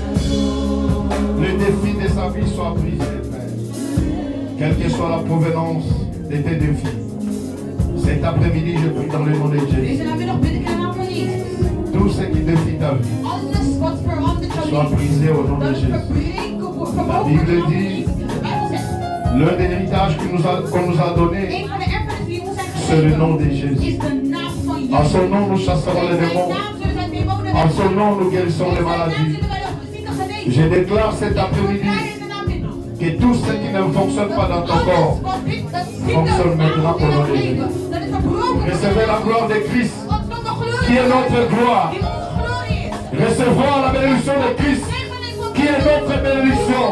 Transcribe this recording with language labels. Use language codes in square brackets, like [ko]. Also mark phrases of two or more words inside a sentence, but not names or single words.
[fr] Le défi de sa vie soit brisé, Père. Quelle que soit la provenance de tes défis. Cet après-midi, je prie dans le nom de Jésus. [nl] Deze namiddag bid ik in de naam van Jezus. [fr] Tout ce qui défie ta vie [nl] Alles wat verandert jouw [fr] soit [nl] leven, [fr] brisé au nom de [nl] dat is [fr] Jésus. [nl] verbreken wordt, [fr] La [nl] vermogen [fr] Bible [nl] wordt in de naam van [fr] dit- [nl] Jezus. De Bijbel zegt, [fr] L'un des héritages qu'on nous a donné, [nl] een van de erfenissen die ons zijn [fr] c'est le nom [nl] gegeven, [fr] de Jésus. [nl] is de naam van [fr] En [nl] Jezus. [fr] son nom, nous chasserons [nl] In [fr] les [nl] zijn [fr] démons. [nl] naam zullen [fr] En son nom, nous guérissons les maladies. Je déclare cet après-midi que tout ce qui ne fonctionne pas dans ton corps fonctionne maintenant au nom de Jésus. Recevez la gloire de Christ, qui est notre gloire. Recevons la bénédiction de Christ, qui est notre bénédiction.